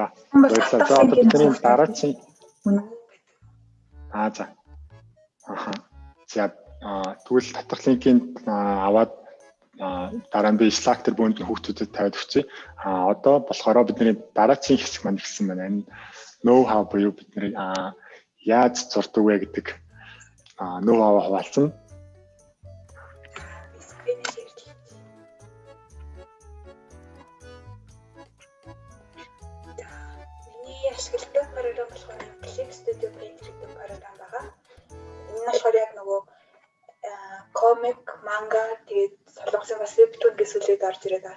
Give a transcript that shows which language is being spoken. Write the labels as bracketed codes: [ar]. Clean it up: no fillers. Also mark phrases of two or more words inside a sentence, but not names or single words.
[mn] За одоо бидний дараагийн за. За тэгвэл татах линкийг аваад дараа нь би Slack дээр бүүнд нь хүүхдүүдэд тавиад өгчээ. Одоо болохоор бидний дараагийн хэсэг маань ирсэн байна. Энэ [en] know how [mn] буюу бидний яаж зурдаг вэ гэдэг [en] know how [mn] хаваалцсан. Миний ашигладаг програм болохоор Clip Studio Paint гэдэг програм байгаа. Энэ болохоор яг нөгөө комик, манга тэгээд солонгосын бас вебтун гэсүүлээд орж ирээд байгаа.